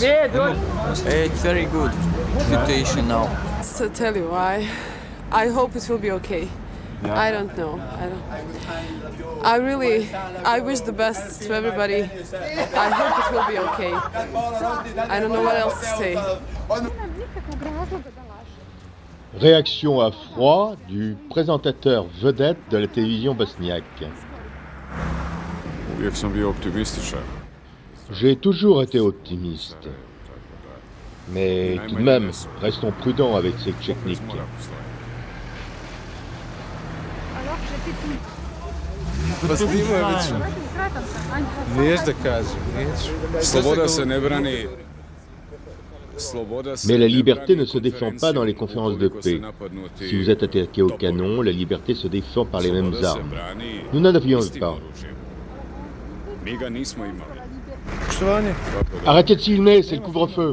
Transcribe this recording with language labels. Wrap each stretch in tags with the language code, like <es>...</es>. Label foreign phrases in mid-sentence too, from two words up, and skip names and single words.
<en>It's very good situation now. So tell you why. I hope it will be okay. I don't know. I wish the best to everybody. I hope it will be okay. I don't know what else to say.</en> <fr>Réaction à froid du présentateur vedette de la télévision bosniaque.</fr> <sr>Uvijek sam bio optimističan.</sr> <fr>J'ai toujours été optimiste. Mais tout de même, restons prudents avec ces techniques.</fr> <sr>Sloboda se ne brani.</sr> <fr>Mais la liberté ne se défend pas dans les conférences de paix. Si vous êtes attaqué au canon, la liberté se défend par les mêmes armes. Nous n'en avions pas. Arrêtez de filmer, c'est le couvre-feu.</fr>